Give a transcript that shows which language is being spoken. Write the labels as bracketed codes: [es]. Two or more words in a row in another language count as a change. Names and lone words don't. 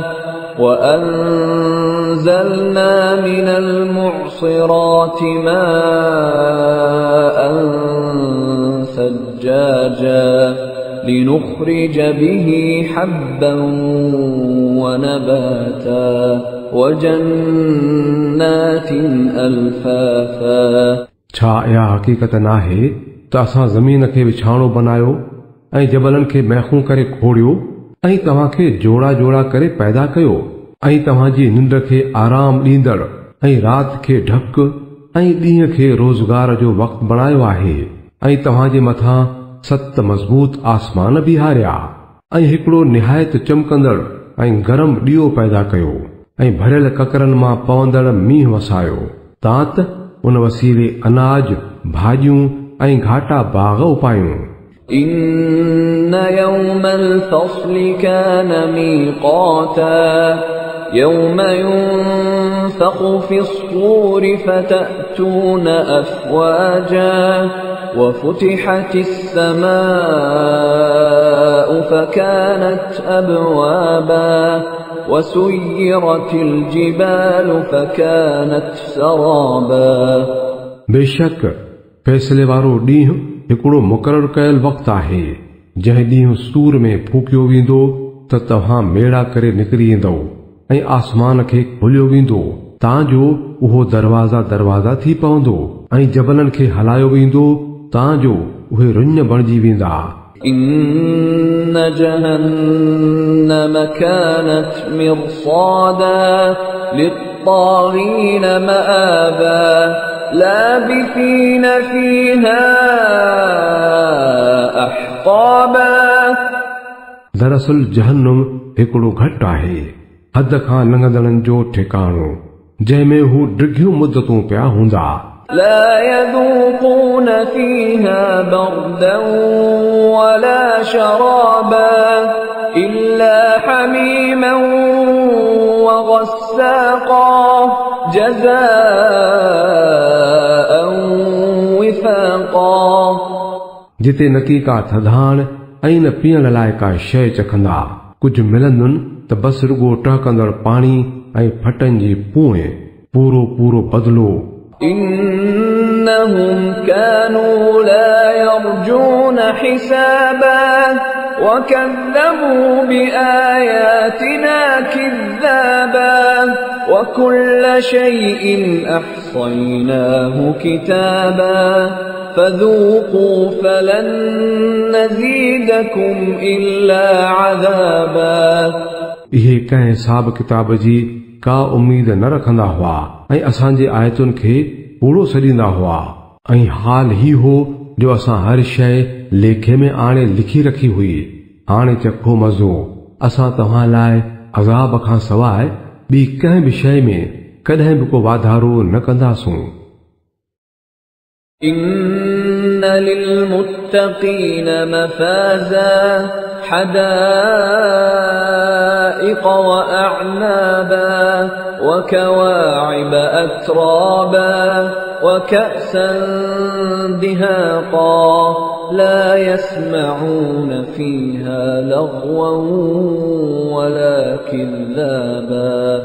[ar] وأنزلنا من المعصرات ماء ثجاجا لنخرج به حبا ونباتا وجنات ألفافا [sd] छा इहा हक़ीक़त नाहे त असां ज़मीन खे विछाणो बनायो ऐं जबलनि खे महूं करे खोड़ियो ऐं तव्हां खे जोड़ा जोड़ा करे पैदा कयो ऐं तव्हां जी निंड खे आराम ॾींदड़ ऐं राति खे ढक ऐं ॾींहं खे रोज़गार जो वक़्तु बणायो आहे ऐं तव्हां जे मथां 7 मज़बूत आसमान बीहारिया ऐं हिकिड़ो निहायत चमकंदड़ ऐं गरम ॾीओ पैदा कयो ऐं भरियल ककरनि मां पवंदड़ मींहुं वसायो तां त उन वसीले अनाज भाॼियूं ऐं घाटा बाग़ उपायूं। [ar] إن يوم الفصل كان ميقاتا يوم ينفخ في الصور فتأتون أفواجا وفتحت السماء فكانت أبوابا وسيرت الجبال فكانت سرابا [sd] बेशक फैसले वारो ॾींहुं हिकिड़ो मुक़ररु कयल वक़्तु आहे जंहिं ॾींहुं सूर में फूकियो वेंदो त तव्हां मेड़ा करे निकिरी ईंदव ऐं आसमान खे खोलियो वेंदो तां जो उहो दरवाज़ा दरवाज़ा थी पवंदो ऐं जबलनि खे हलायो वेंदो तां जो उहे रुञ बणिजी वेंदा। [ar] إن جهنم كانت مرصادا للطاغين مآبا لابثين فيها أحقابا [sd] दरअसल जहन्नुम हिकिड़ो घटि आहे हद खां लंघंदड़नि जो ठिकाणो जंहिंमें हू डिघियूं मुदतूं पिया हूंदा। [ar] لا يذوقون فيها بردا ولا شرابا إلا حميما وغساقا جزاء وفاقا [sd] जिते न की का थधाण ऐं न पीअण लाइ का शइ चखंदा कुझु मिलंदुनि त बस रुगो टहकंदड़ पाणी ऐं फटनि जी पूए पूरो पूरो बदिलो। [ar] إنهم كانوا لا يرجون حسابا وكذبوا بآياتنا كذابا وكل شيء أحصيناه كتابا فذوقوا فلن نزيدكم إلا عذابا [sd] इहे कंहिं हिसाब किताब जी का उम्मीद न रखंदा हुआ ऐं असांजे आयतुनि खे पूरो सॾींदा हुआ ऐं हाल ही हो जो असां हर शइ लेखे में आणे लिखी रखी हुई। हाणे चखो मज़ो, असां तव्हां लाइ अज़ाब खां सवाइ ॿी कंहिं बि शइ में कॾहिं बि को वाधारो न कंदासूं। [ar] إن للمتقين مفازا حدائق وأعنابا وكواعب أترابا وكأسا دهاقا لا يسمعون فيها لغوا ولا كذابا